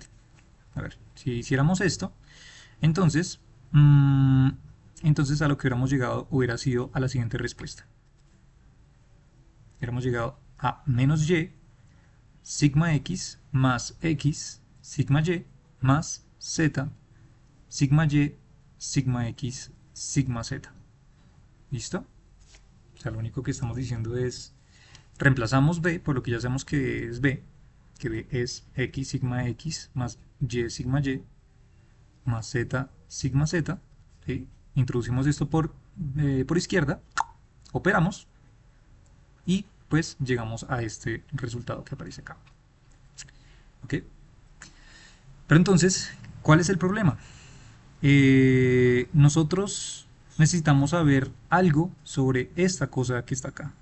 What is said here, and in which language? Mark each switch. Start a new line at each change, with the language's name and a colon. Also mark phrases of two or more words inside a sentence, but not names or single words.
Spanish: A ver, si hiciéramos esto, entonces, entonces a lo que hubiéramos llegado hubiera sido a la siguiente respuesta. Hubiéramos llegado a menos y sigma x más x sigma y más z sigma y sigma x sigma z. ¿Listo? O sea, lo único que estamos diciendo es reemplazamos b por lo que ya sabemos que es b, que b es x más y más z sigma z. ¿Sí? Introducimos esto por izquierda, operamos y pues llegamos a este resultado que aparece acá. ¿Ok? Pero entonces, ¿cuál es el problema? Nosotros necesitamos saber algo sobre esta cosa que está acá.